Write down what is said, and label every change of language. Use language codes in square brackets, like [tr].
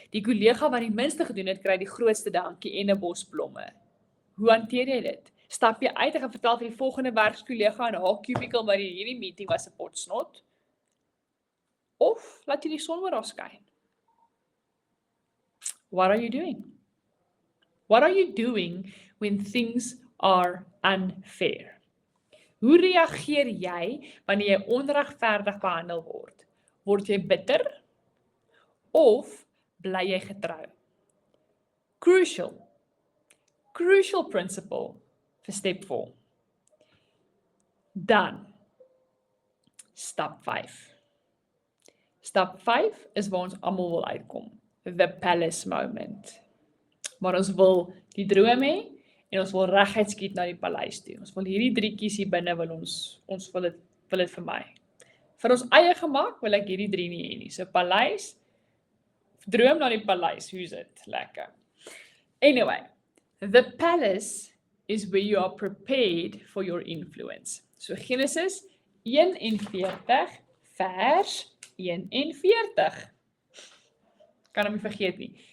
[af] Die kollega wat die minste gedoen het, kry die grootste dankie en 'n bos blomme. Hoe hanteer jy dit? Stap jy uit en gaan vertel vir die volgende werkskollega in haar cubicle maar hierdie meeting was 'n pot snot? Of laat jy die son oor haar skyn? [en] What are you doing? What are you doing when things are unfair? [af] Hoe reageer jy wanneer jy onregverdig behandel word? Word jy bitter of bly jy getrou? [en] Crucial principle [af] vir step 4. Dan, stap 5. Stap 5 is waar ons almal wil uitkom. [en] The palace moment. [af] Maar ons wil die droom hê en ons wil reguit skiet na die paleis toe. Ons wil hierdie drietjies hier binne wil ons wil dit vir my. Vir ons eie gemak wil ek hierdie 3 nie hê nie. So paleis, droom na die paleis, hoe's it? Lekker. [en] Anyway, the palace is where you are prepared for your influence. [af] So Genesis 41 vers 41. Kan hom nie vergeet nie.